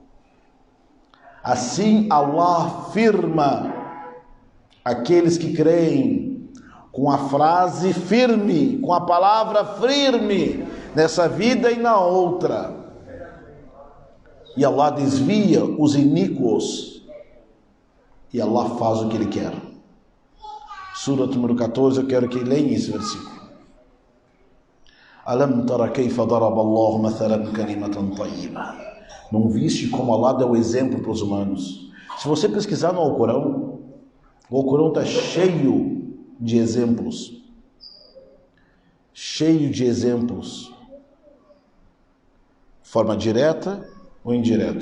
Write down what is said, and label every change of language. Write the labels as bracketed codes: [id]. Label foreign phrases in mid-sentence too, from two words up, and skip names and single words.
[pt] Assim Allah afirma aqueles que creem com a frase firme, com a palavra firme, nessa vida e na outra. E Allah desvia os iníquos. E Allah faz o que Ele quer. Sura número 14, eu quero que leiam esse versículo. [ar] ألم تر كيف ضرب الله مثلا كلمة طيبة. [pt] Não viste como Allah deu exemplo para os humanos? Se você pesquisar no Alcorão, o Alcorão está cheio de exemplos. Cheio de exemplos. Forma direta ou indireta.